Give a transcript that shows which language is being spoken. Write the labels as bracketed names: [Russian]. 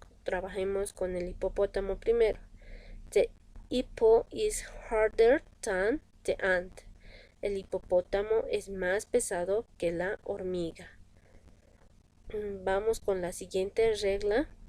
[Spanish] Trabajemos con el hipopótamo primero. [English] The hippo is harder than the ant. [Spanish] El hipopótamo es más pesado que la hormiga. Vamos con la siguiente regla.